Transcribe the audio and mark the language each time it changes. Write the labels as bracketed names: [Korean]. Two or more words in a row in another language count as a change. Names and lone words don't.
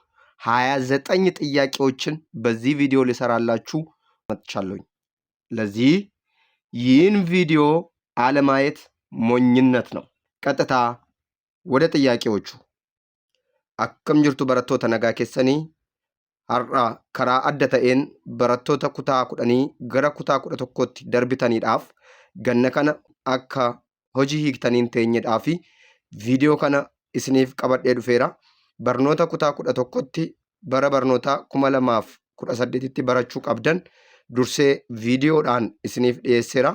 [Amharic] 29 ጥያቄዎችን በዚህ ቪዲዮ ልሰራላችሁ መጥቻለሁኝ። ለዚህ ይህን ቪዲዮ አለማየት ሞኝነት ነው። ቀጥታ ወደ ጥያቄዎቹ። [Oromo] akkam jirtu barattoota nagaa keessani har'a karaa adda ta'een barattoota kutaa 10 gara kutaa 11tti darbitaniidhaaf ganna kana akka hojii hiiktaniin teenyedhaaf viidiyoo kana isiniif qabadhee dhufeera. Barnoota kutaa 11tti bara barnoota 2018tti barachuu qabdan dursee viidiyoodhaan isiniif dhiyeesseera.